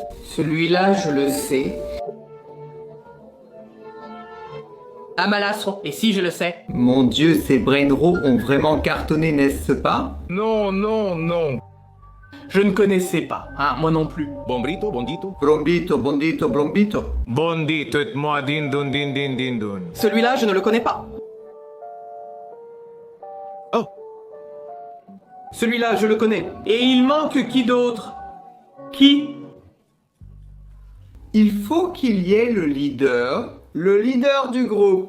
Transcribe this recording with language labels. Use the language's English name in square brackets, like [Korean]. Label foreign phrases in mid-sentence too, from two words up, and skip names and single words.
[French] Celui-là, je le sais. Amalastron. Et si je le sais? Mon Dieu, ces brainrots ont vraiment cartonné, n'est-ce pas? Non, non, non. Je ne connaissais pas, hein, moi non plus. Bombrito, bondito. Brombito, bondito, brombito. Bondito et moi din dun din din din dun. Celui-là, je ne le connais pas. Oh. Celui-là, je le connais. Et il manque qui d'autre? Qui? Il faut qu'il y ait le leader du groupe.